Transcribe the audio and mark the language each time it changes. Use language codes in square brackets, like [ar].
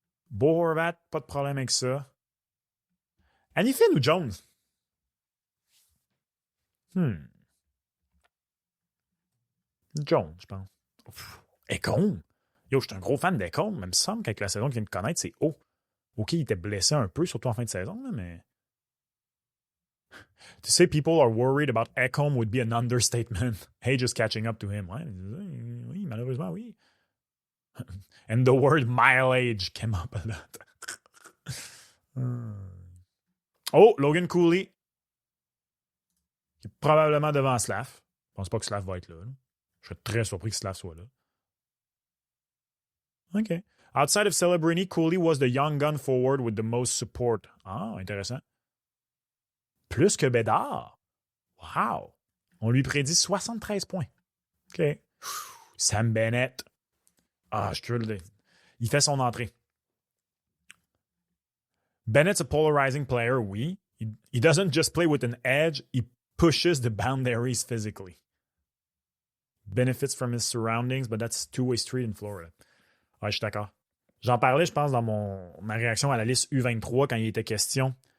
[fr] Bo Horvat, pas de problème avec ça. Anifin ou Jones? Jones, je pense. Ekholm. Yo, je suis un gros fan d'Ekholm, mais il me semble qu'avec la saison qu'il vient de connaître, c'est haut. OK, il était blessé un peu, surtout en fin de saison, là, mais... [en] To say people are worried about Ekholm would be an understatement. Hey, just catching up to him. [fr] Ouais, oui, malheureusement, oui. [en] And the word mileage came up a lot. Oh, Logan Cooley. [fr] Qui est probablement devant Slav. Je pense pas que Slav va être là. Je serais très surpris que Slav soit là. OK. [en] Outside of Celebrini, Cooley was the young gun forward with the most support. [fr] Ah, intéressant. Plus que Bédard. Wow. On lui prédit 73 points. OK. Sam Bennett. Ah, je trouve il fait son entrée. [en] Bennett's a polarizing player, oui. He doesn't just play with an edge, he pushes the boundaries physically. Benefits from his surroundings, but that's a two-way street in Florida. [fr] Ouais, je suis d'accord. J'en parlais, je pense, dans ma réaction à la liste U23 quand il était question.